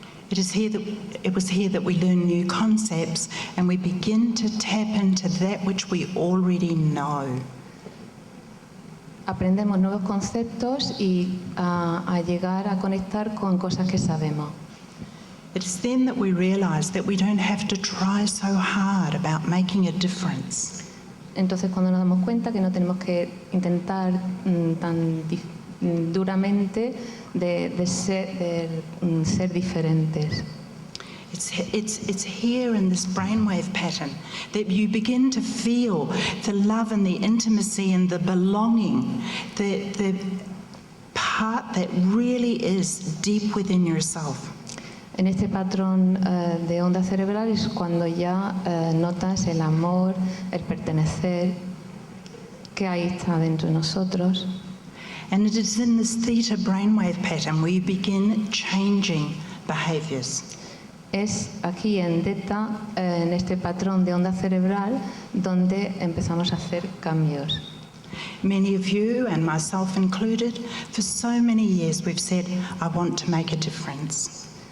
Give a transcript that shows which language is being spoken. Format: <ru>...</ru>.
<en>it was here that we learn new concepts and we begin to tap into that which we already know.</en> <es>aprendemos nuevos conceptos y a llegar a conectar con cosas que sabemos.</es> <en>It is then that we realise that we don't have to try so hard about making a difference.</en> <es>Entonces, cuando nos damos cuenta que no tenemos que intentar tan duramente de ser diferentes.</es> <en>It's here in this brainwave pattern that you begin to feel the love and the intimacy and the belonging, the part that really is deep within yourself.</en> <es>En este patrón de onda cerebral es cuando ya notas el amor, el pertenecer, que ahí está dentro de nosotros.</es> <en>And it is in this theta brainwave pattern where you begin changing behaviours.</en> <es>Es aquí en Theta, en este patrón de onda cerebral, donde empezamos a hacer cambios.</es> <en>Many of you, and myself included, for so many years we've said, I want to make a difference.</en>